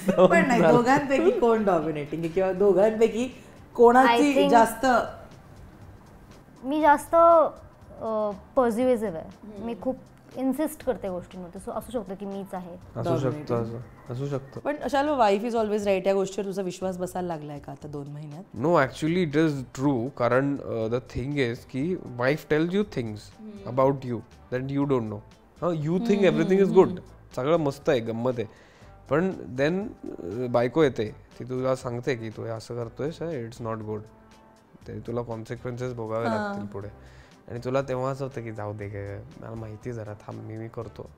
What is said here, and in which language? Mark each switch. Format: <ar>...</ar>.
<mr>पण नाही, दोघांपैकी कोण डॉमिनेटिंग आहे किंवा दोघांपैकी कोणाची जास्त? मी जास्त पॉझिटिव्ह आहे. मी खूप इन्सिस्ट करते गोष्टींमध्ये. सो असू शकतं की मीच आहे. असू शकतं. पण अशाला</mr> <en>wife is always right</en> <mr>या गोष्टीवर तुझा विश्वास बसायला लागलाय का आता 2 महिन्यात?</mr> <en>No, actually it is true. कारण the thing is की wife tells you things about you that you don't know. You think everything is good,</en> <mr>सगळं मस्त आहे, गंमत आहे. पण देन बायको येते, ती तुला सांगते की तू असं करतोयस,</mr> <en>it's not good,</en> <mr>ते तुला कॉन्सिक्वेन्सेस भोगावे लागतील पुढे. आणि तुला तेव्हा असं होतं की जाऊ दे, मला माहिती जरा थांब, मी करतो.</mr>